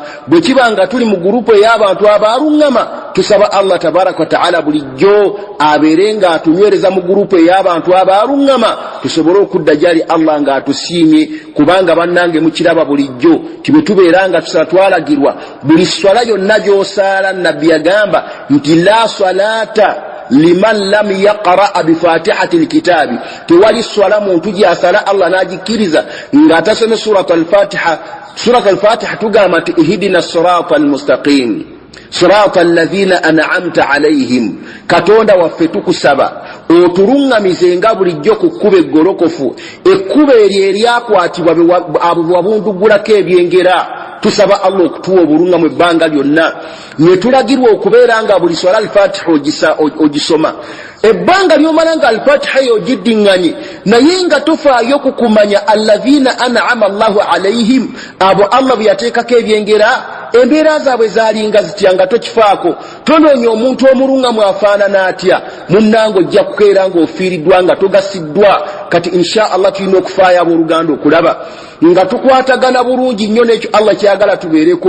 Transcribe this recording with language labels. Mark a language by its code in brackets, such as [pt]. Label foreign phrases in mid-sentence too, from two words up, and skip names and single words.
[lg] Bwe kiba nga tuli mu gurupu ey'abantu abaluŋŋama, tusaba [ar] الله تبارك وتعالى [lg] bulijjo abeere nga atunywereza mu gurupu ey'abantu abaluŋŋama, tusobole okudda gyali Allah nga atusiimye. Kubanga bannange mukiraba bulijjo tibwe tubeera nga tusala twalagirwa buli swala yonna gy'osaala nabbi yagamba nti [ar] لا صلاة لمن لم يقرأ بفاتحة الكتاب, [lg] tewali swala muntu gyasala Allah n'agikkiriza nga atasome surat al-Fatiha. Surat al-Fatiha tugamba nti [ar] اهدنا الصراط المستقيم صراط الذين أنعمت عليهم, [lg] Katonda waffe tukusaba otuluŋŋamize nga bulijjo ku kkubo eggolokofu, ekkubo eryo eryakwatibwa wabundugulako ebyengera. Tusaba Allah okutuwa obuluŋŋamu ebbanga lyonna, ne tulagirwa okubeera nga buli swala al-Fatiha ogisoma. Ebbanga ly'omala nga al-Fatiha eyo ogiddiŋŋanye naye nga tofaayo kukumanya [ar] الذين أنعم الله عليهم, [lg] abo Allah bwe yateekako ebyengera, embeera zaabwe zaalinga zitya nga tokifaako. Tonoonya omuntu omuluŋŋamu afaanana atya, munnange ojja kukeera ng'ofiiriddwa nga togasiddwa. Kati [ar] إن شاء الله [lg] tulina okufaayo abooluganda okulaba nga tukwatagana bulungi nnyo n'ekyo Allah kyagala tubeereko.